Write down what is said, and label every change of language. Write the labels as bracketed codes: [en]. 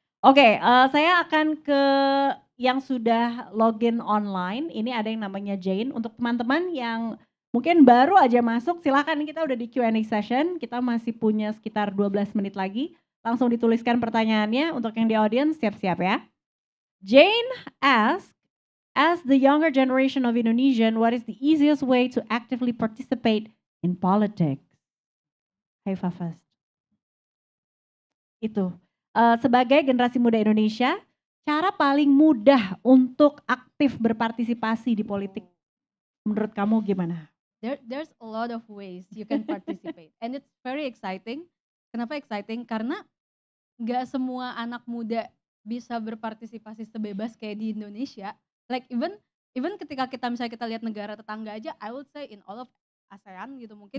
[id] Oke, saya akan ke yang sudah login online. Ini ada yang namanya Jane. Untuk teman-teman yang mungkin baru aja masuk, silakan kita udah di Q&A session. Kita masih punya sekitar 12 menit lagi. Langsung dituliskan pertanyaannya. Untuk yang di audience siap-siap ya. [en] Jane asks, as the younger generation of Indonesian, what is the easiest way to actively participate in politics? Haifa first. Itu. [id] Sebagai generasi muda Indonesia, cara paling mudah untuk aktif berpartisipasi di politik, menurut kamu gimana? [en] There's a lot of ways you can participate and it's very exciting. [id] Kenapa exciting? Karena nggak semua anak muda bisa berpartisipasi sebebas kayak di Indonesia. [en] Like even [id] ketika kita misalnya kita lihat negara tetangga aja, [en] I would say in all of ASEAN [id] gitu mungkin